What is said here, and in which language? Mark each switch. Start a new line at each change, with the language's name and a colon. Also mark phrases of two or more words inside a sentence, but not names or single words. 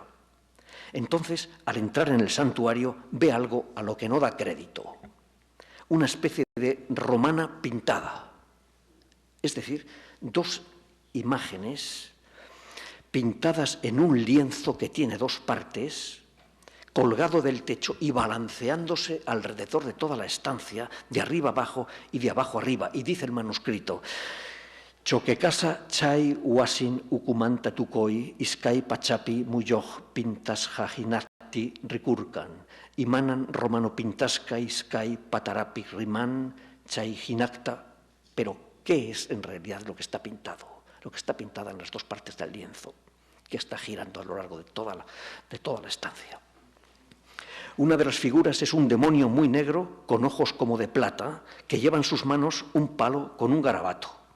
Spanish: Entonces, al entrar en el santuario, ve algo a lo que no da crédito, una especie de romana pintada, es decir, 2 imágenes pintadas en un lienzo que tiene 2 partes, colgado del techo y balanceándose alrededor de toda la estancia, de arriba abajo y de abajo arriba. Y dice el manuscrito,
Quechua: Choquecasa chay huasin ukumanta tukoi iskai pachapi muyoj pintas jajinati ricurcan imanan romano pintasca iskai patarapi riman chay jinacta.
Spanish: Pero, ¿qué es en realidad lo que está pintado? Lo que está pintado en las 2 partes del lienzo, que está girando a lo largo de toda la estancia. Una de las figuras es un demonio muy negro, con ojos como de plata, que lleva en sus manos un palo con un garabato.